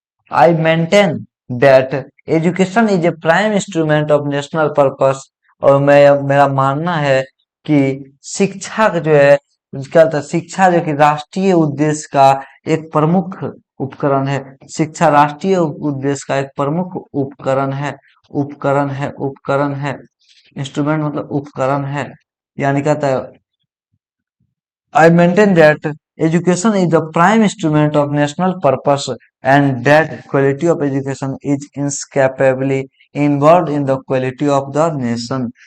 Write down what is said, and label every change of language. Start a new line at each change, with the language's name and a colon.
English: I maintain that education is a prime instrument of national purpose।
Hindi: और मैं मेरा मानना है कि शिक्षा का जो है, क्या होता है, शिक्षा जो कि राष्ट्रीय उद्देश्य का एक प्रमुख उपकरण है। शिक्षा राष्ट्रीय उद्देश्य का एक प्रमुख उपकरण है। उपकरण है। इंस्ट्रूमेंट मतलब उपकरण है। यानी कहता है,
English: I maintain that education is the prime instrument of national purpose and that quality of education is inescapably involved in the quality of the nation।